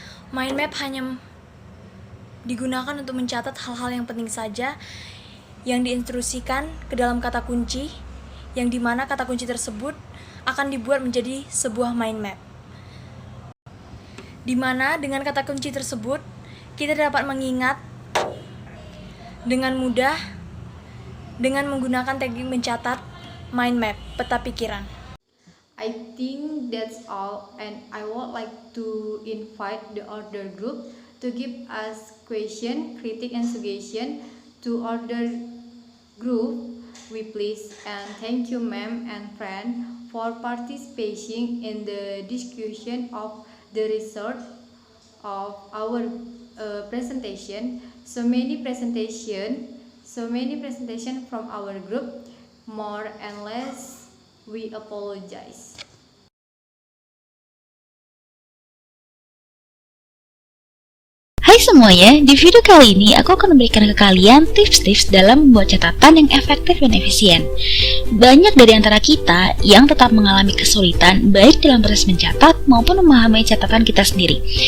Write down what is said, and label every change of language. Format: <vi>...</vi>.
<id>Mind map hanya digunakan untuk mencatat hal-hal yang penting saja yang diinstruksikan ke dalam kata kunci, yang dimana kata kunci tersebut akan dibuat menjadi sebuah mind map. Di mana dengan kata kunci tersebut kita dapat mengingat dengan mudah dengan menggunakan teknik mencatat mind map, peta pikiran.</id> <en>I think that's all, and I would like to invite the other group to give us question, critique, and suggestion to other group. We please and thank you, ma'am and friend, for participating in the discussion of the result of our presentation. So many presentation from our group. More and less, we apologize.</en> <id>Hai semuanya, di video kali ini aku akan memberikan ke kalian tips-tips dalam membuat catatan yang efektif dan efisien. Banyak dari antara kita yang tetap mengalami kesulitan baik dalam proses mencatat maupun memahami catatan kita sendiri.</id>